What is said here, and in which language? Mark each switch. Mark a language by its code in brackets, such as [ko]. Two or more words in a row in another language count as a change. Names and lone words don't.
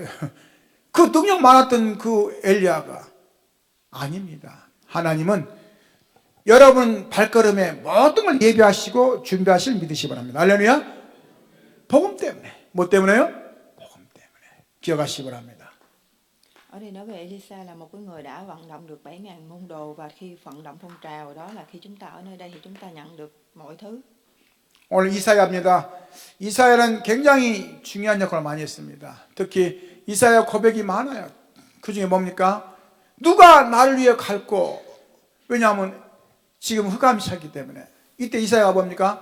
[ko] 그 능력 많았던 그 엘리야가 아닙니다. 하나님은 여러분 발걸음에 모든 걸 예비하시고 준비하실 믿으시기 바랍니다. 할렐루야. 복음 때문에. 뭐 때문에요? 복음 때문에. 기억하시기 바랍니다. [vi] Ở đây nói về Elisa là một cái người đã vận động được 7.000 môn đồ, và khi vận động phong trào đó là khi chúng ta ở nơi đây thì chúng ta nhận được mọi thứ. [ko] 오늘 이사야입니다. 이사야는 굉장히 중요한 역할을 많이 했습니다. 특히 이사야 고백이 많아요. 그 중에 뭡니까? 누가 나를 위해 갈고, 왜냐하면 지금 흑암이 찼기 때문에. 이때 이사야가 뭡니까?